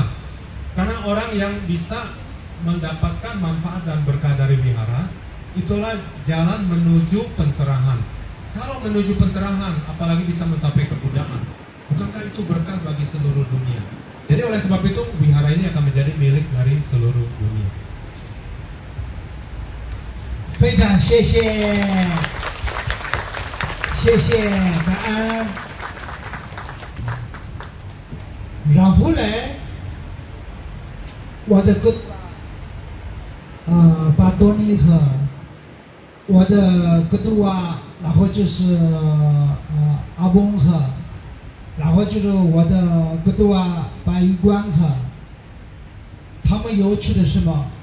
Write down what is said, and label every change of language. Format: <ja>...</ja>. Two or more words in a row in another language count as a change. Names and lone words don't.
<id>Karena orang yang bisa mendapatkan manfaat dan berkah dari wihara, itulah jalan menuju pencerahan. Kalau menuju pencerahan, apalagi bisa mencapai kebuddhaan, bukankah itu berkah bagi seluruh dunia? Jadi oleh sebab itu, wihara ini akan menjadi milik dari seluruh dunia.</id> <zh>非常谢谢，谢谢感恩。然后呢，我的哥，巴多尼和我的哥杜啊，然后就是阿翁和，然后就是我的哥杜啊巴伊关和，他们有去的什么？</zh>